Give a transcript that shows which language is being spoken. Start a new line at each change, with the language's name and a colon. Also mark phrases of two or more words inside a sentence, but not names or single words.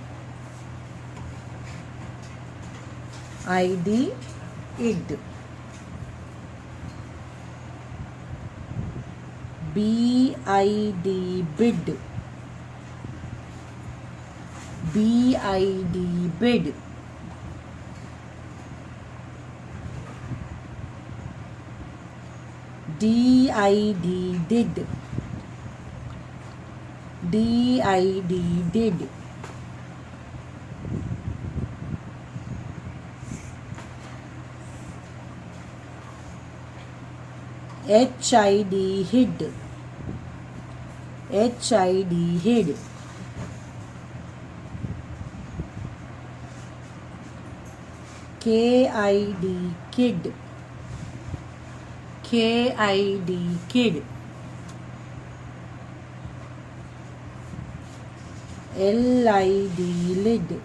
English: ID, id. BID, bid. BID, bid. DID, did. DID, did. HID, hid. HID, hid. KID, kid. KID, kid. LID, lid.